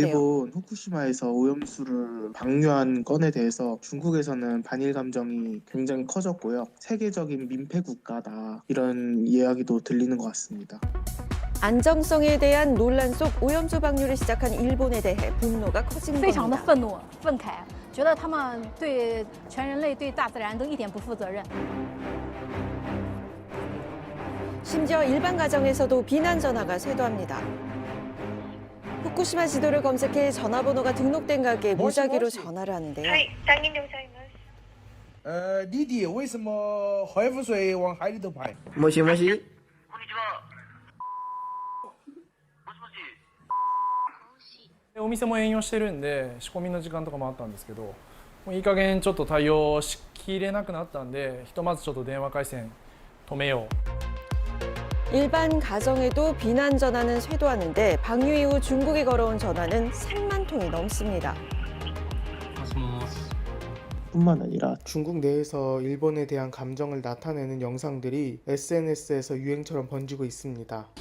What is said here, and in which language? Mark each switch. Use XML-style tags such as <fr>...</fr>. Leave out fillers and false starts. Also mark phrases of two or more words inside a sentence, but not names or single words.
<ko>일본 후쿠시마에서 오염수를 방류한 건에 대해서 중국에서는 반일 감정이 굉장히 커졌고요. 세계적인 민폐 국가다, 이런 이야기도 들리는 것 같습니다. 안정성에 대한 논란 속 오염수 방류를 시작한 일본에 대해 분노가 커진</ko> <zh>非常的</zh> <ko>겁니다.</ko> <zh>愤怒、愤慨，觉得他们对全人类、对大自然都一点不负责任。</zh> <ko>심지어 일반 가정에서도 비난 전화가 쇄도합니다. 후쿠시마 지도를 검색해 전화번호가 등록된 가게에 무작위로 전화를 하는데요.</ko> <zh>弟弟，为什么核污水往海里头排？</zh> <ja>もしもし。お店も営業してるんで仕込みの時間とかもあったんですけど、もういい加減ちょっと対応しきれなくなったんで、ひとまずちょっと電話回線止めよう。</ja> <ko>일반 가정에도 비난 전화는 쇄도하는데 방류 이후 중국에 걸어온 전화는 3만 통이 넘습니다. 뿐만 아니라 중국 내에서 일본에 대한 감정을 나타내는 영상들이 SNS에서 유행처럼 번지고 있습니다.</ko>